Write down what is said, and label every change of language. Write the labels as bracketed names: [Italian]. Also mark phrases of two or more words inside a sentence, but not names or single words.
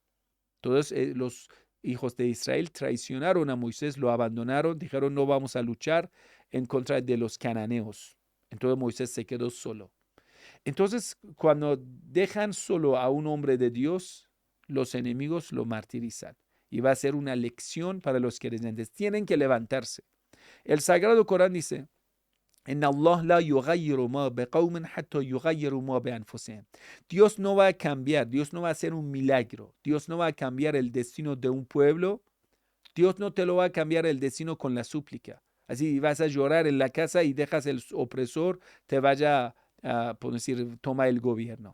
[Spanish] Todos los hijos de Israel traicionaron a Moisés, lo abandonaron, dijeron no vamos a luchar en contra de los cananeos. Entonces Moisés se quedó solo. Entonces, cuando dejan solo a un hombre de Dios, los enemigos lo martirizan. Y va a ser una lección para los creyentes. Tienen que levantarse. El Sagrado Corán dice, [Arabic] إن الله لا يغير ما بقوم حتى يغيروا ما بأنفسهم. [Spanish] Dios no va a cambiar, Dios no va a hacer un milagro, Dios no va a cambiar el destino de un pueblo, Dios no te lo va a cambiar el destino con la súplica. Así vas a llorar en la casa y dejas el opresor te vaya por decir, toma el gobierno.